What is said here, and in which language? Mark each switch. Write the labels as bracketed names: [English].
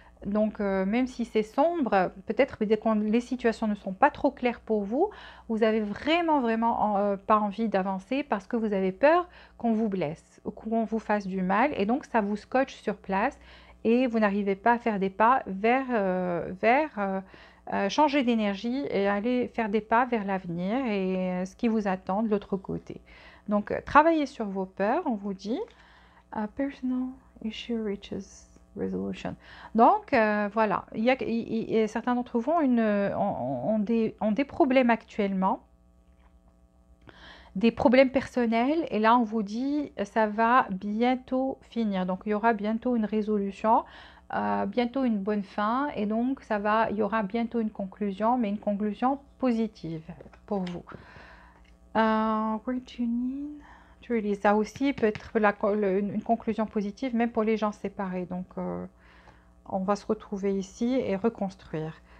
[French] Donc, même si c'est sombre, peut-être quand les situations ne sont pas trop claires pour vous, vous avez vraiment pas envie d'avancer parce que vous avez peur qu'on vous blesse ou qu'on vous fasse du mal. Et donc, ça vous scotche sur place et vous n'arrivez pas à faire des pas vers changer d'énergie et aller faire des pas vers l'avenir et ce qui vous attend de l'autre côté. Donc, travaillez sur vos peurs, on vous dit. [English] Personal issue reaches resolution. [French] Donc, voilà, certains d'entre vous ont des problèmes actuellement, des problèmes personnels, et là, on vous dit, ça va bientôt finir. Donc, il y aura bientôt une résolution. bientôt une bonne fin et donc il y aura bientôt une conclusion, mais une conclusion positive pour vous. [English] Where do you need to release? [French] Ça aussi peut être une conclusion positive même pour les gens séparés. Donc on va se retrouver ici et reconstruire.